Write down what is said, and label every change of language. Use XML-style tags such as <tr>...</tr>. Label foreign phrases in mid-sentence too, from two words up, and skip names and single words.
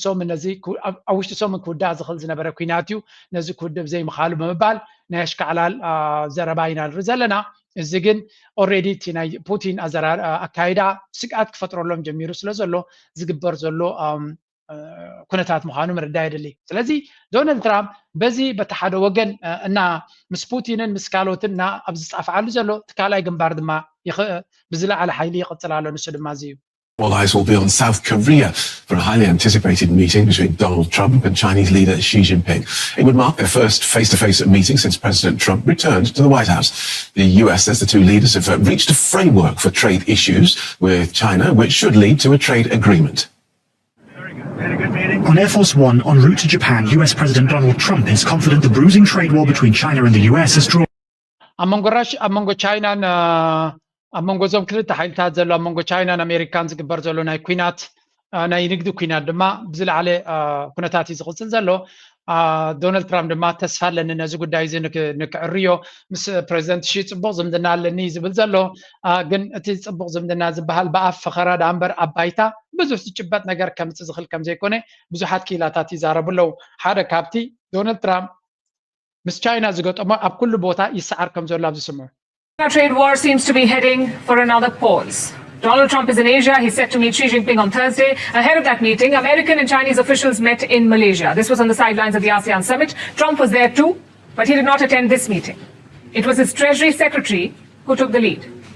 <ti>ውሽጢ ሶምን ክውዳእ ዝኽእል ዝነበረ ኩናት እዩ ነዚ ክውድብ ዘይምኻሉ ብምባል ናይ ኣሽካዕላል ዘረባ ኢና ንርኢ ዘለና እዚ ግን ኦልሬዲ እቲ ናይ ፑቲን ኣካይዳ ስግኣት ክፈጥረሎም ጀሚሩ ስለ ዘሎ ዝግበር ዘሎ ኩነታት ምዃኑ ምርዳእ የድሊ ስለዚ ዶናልድ ትራምፕ በዚ በቲ ሓደ ወገን እና ምስ ፑቲንን ምስ ካልኦትን እና ኣብ ዝፃፍዓሉ ዘሎ እቲ ካልኣይ ግንባር ድማ ብዝለዓለ ሓይሊ ይቕፅል ኣሎ ንሱ ድማ እዚ እዩ</ti> <en>All eyes will be on South Korea for a highly anticipated meeting between Donald Trump and Chinese leader Xi Jinping. It would mark their first face-to-face meeting since President Trump returned to the White House. The US says the two leaders have reached a framework for trade issues with China, which should lead to a trade agreement. On Air Force One en route to Japan, US President Donald Trump is confident the bruising trade war between China and the US has drawn.</en> <ti>አመንጎ ቻይናን አመንጎ ዞም ክልተ ሓይልታት ዘሎ አመንጎ ቻይናን አሜሪካን ዝግበር ዘሎ ናይ ኩናት ናይ ንግዲ ኩናት ድማ ብዝለዓለ ኩነታት እዩ ዝቕፅል ዘሎ ዶናልድ ትራምፕ ድማ ተስፋ ኣለኒ ነዚ ጉዳይ እዚ ንክዕርዮ ምስ ፕሬዚደንት ሺ ፅቡቅ ዝምድና ኣለኒ ዝብል ዘሎ ግን እቲ ፅቡቅ ዝምድና ዝበሃል ብኣፍ ፈኸራ ዳእምበር ኣብ ባይታ ብዙሕ ዝጭበጥ ነገር ከምፅእ ዝኽእል ከም ዘይኮነ ብዙሓት ኪላታት ይዛረቡ ኣለዉ ሓደ ካብቲ ዶናልድ ትራምፕ ምስ ቻይና ዝገጠሞ ኣብ ኩሉ ቦታ ይሰዓር ከም ዘሎ ኣብ ዝስምዑ</ti> <en>The trade war seems to be heading for another pause. Donald Trump is in Asia. He's set to meet Xi Jinping on Thursday. Ahead of that meeting, American and Chinese officials met in Malaysia. This was on the sidelines of the ASEAN summit. Trump was there too, but he did not attend this meeting. It was his Treasury Secretary who took the lead.</en>